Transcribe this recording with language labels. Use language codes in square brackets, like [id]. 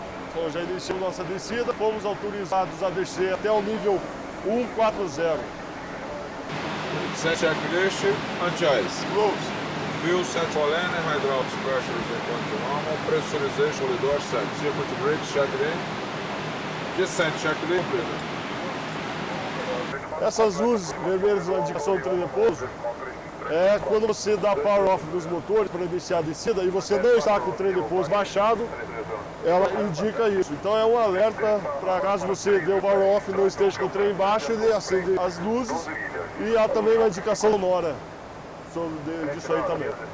[pt] Então já iniciamos nossa descida, fomos autorizados a descer até o nível 140. [en] Set checklist, anti-ice. Close. Fuel set for landing, hydraulics pressure is equal to normal, pressurization with door set, circuit brakes checked in, descent checklist completed. [pt] Essas luzes vermelhas na indicação do trem de pouso é quando você dá power off dos motores para iniciar a descida e você não está com o trem de pouso baixado, ela indica isso. Então é um alerta para caso você dê o power off e não esteja com o trem baixo, ele acende as luzes e há também uma indicação sonora disso aí também.